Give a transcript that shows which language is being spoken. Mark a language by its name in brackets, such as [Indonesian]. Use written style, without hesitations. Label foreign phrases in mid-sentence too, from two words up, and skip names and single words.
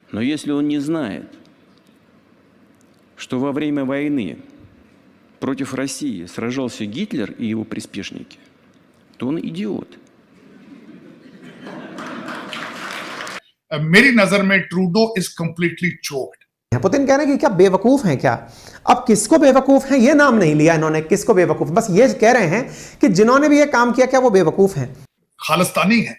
[Russian] Но если он не знает, что во время войны против России сражался Гитлер и его приспешники, то он идиот. [Hindi] मेरी नजर में ट्रूडो [English] is completely choked. [Hindi] पुतिन कह रहे हैं कि क्या बेवकूफ हैं क्या? अब किसको बेवकूफ हैं ये नाम नहीं लिया इन्होंने, किसको बेवकूफ, बस ये कह रहे हैं कि जिन्होंने भी ये काम किया क्या वो बेवकूफ हैं, खालिस्तानी हैं।